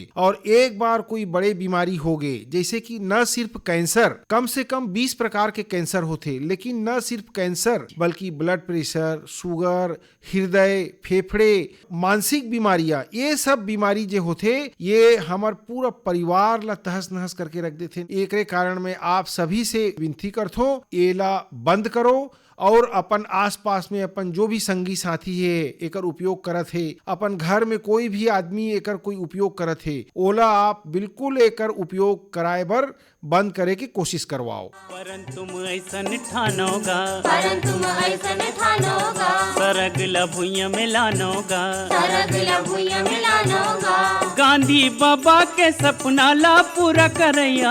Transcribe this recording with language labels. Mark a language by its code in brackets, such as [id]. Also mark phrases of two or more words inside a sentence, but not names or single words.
[hne] और एक बार कोई बड़े बीमारी हो गए, जैसे कि न सिर्फ कैंसर, कम से कम 20 प्रकार के कैंसर होते, लेकिन न सिर्फ कैंसर बल्कि [en] blood pressure, [hne] शुगर, हृदय, फेफड़े, मानसिक बीमारियां, ये सब बीमारी जो होते ये हमार पूरा परिवार ला तहस नहस करके रख देते। एक कारण में आप सभी से विनती करथो एला बंद करो, और अपन आसपास में अपन जो भी संगी साथी है एकर उपयोग करत है, अपन घर में कोई भी आदमी एकर कोई उपयोग करत है, ओला आप बिल्कुल एकर उपयोग कराए बर बंद करे की कोशिश करवाओ। परंतु ऐसन ठानोगा सरग ला भुइयां मिलानोगा, गांधी बाबा के सपना ला पूरा करैया।